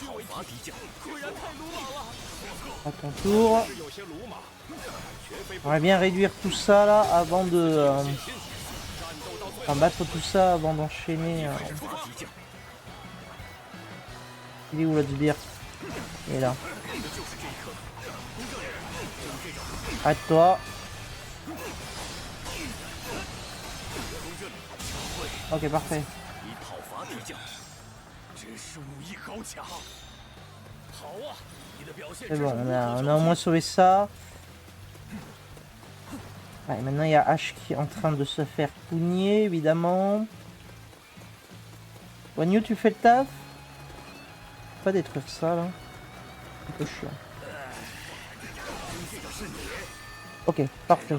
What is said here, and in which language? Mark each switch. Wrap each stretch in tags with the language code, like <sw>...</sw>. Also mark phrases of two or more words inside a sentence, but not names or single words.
<fr>À ton tour. On va bien réduire tout ça là avant de Enfin, battre tout ça avant d'enchaîner.</fr> <zh>发敌将，</zh> <fr>Il est où le sbire? Il est là.</fr> <zh>为的就是这一刻。公这里，用这种</zh> <fr>Arrête-toi.</fr> <zh>公这里，</zh> <fr>Ok, parfait.</fr> <zh>以讨伐敌将，真是武艺高强。好啊，你的表现</zh> <fr>C'est</fr> <zh>真是</zh> <fr>bon,</fr> <zh>无</zh> <fr>on</fr> <zh>可</zh> <fr>a au</fr> <zh>挑</zh> <fr>moins</fr> <zh>剔。</zh> <fr>sauvé ça. Ouais, maintenant il y a H qui est en train de se faire pougner, évidemment. Wanyu, tu fais le taf? Pas détruire ça là. Un peu chiant. Ok, parfait.</fr>